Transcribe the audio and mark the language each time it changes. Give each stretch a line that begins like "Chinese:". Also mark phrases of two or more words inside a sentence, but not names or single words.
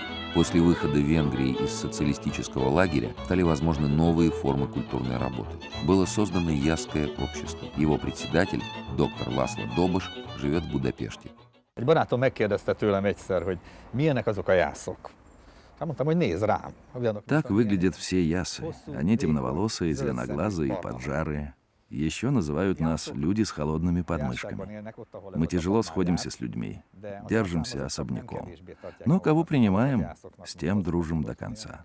Russian: После выхода Венгрии из социалистического лагеря стали возможны новые формы культурной работы. Было создано Ясское общество. Его председатель, доктор László Dobos, живет в Будапеште.
Hungarian: Egy barátom megkérdezte tőlem egyszer, hogy milyenek azok a jászok. Mondtam, hogy nézd rám.
Russian: Так выглядят все ясы. Они темноволосые, зеленоглазые и поджарые. Еще называют нас люди с холодными подмышками. Мы тяжело сходимся с людьми, держимся особняком. Но кого принимаем, с тем дружим до конца.